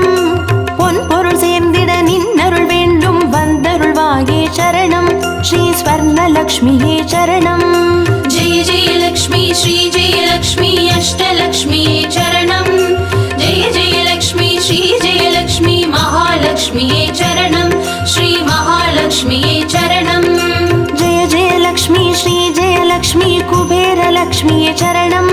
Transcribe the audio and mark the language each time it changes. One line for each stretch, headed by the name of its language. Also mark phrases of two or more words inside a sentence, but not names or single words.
Tamil: பொன்பொருள் சேர்ந்திட நின்னருள் வேண்டும் வந்தருள்வாயே சரணம்। ஸ்ரீ ஸ்வர்ணலக்ஷ்மியே சரணம்।
Sanskrit: जय जय लक्ष्मी श्री जय लक्ष्मी अष्टलक्ष्मीये चरणं। जय जय लक्ष्मी श्री जय लक्ष्मी महालक्ष्मीये चरणं। श्री महालक्ष्मीये चरणं। जय जय लक्ष्मी श्री जय लक्ष्मी कुबेरलक्ष्मीये चरणं।